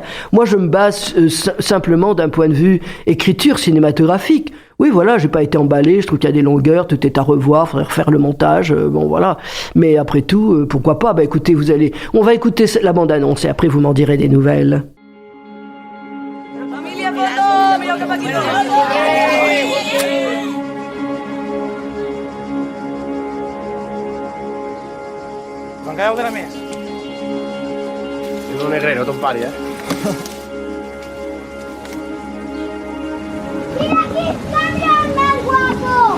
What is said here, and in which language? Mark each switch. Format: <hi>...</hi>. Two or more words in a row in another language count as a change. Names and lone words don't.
<fr>Moi, je me base simplement d'un point de vue écriture cinématographique. Oui, voilà, j'ai pas été emballé, je trouve qu'il y a des longueurs, tout est à revoir, faudrait refaire le montage, bon, voilà. Mais après tout, pourquoi pas? Écoutez, on va écouter la bande-annonce et après vous m'en direz des nouvelles.</fr> <ca>Encara de la més. És un negrero, ton pare,</ca> <es>¡Mira aquí está mi más guapo!</es>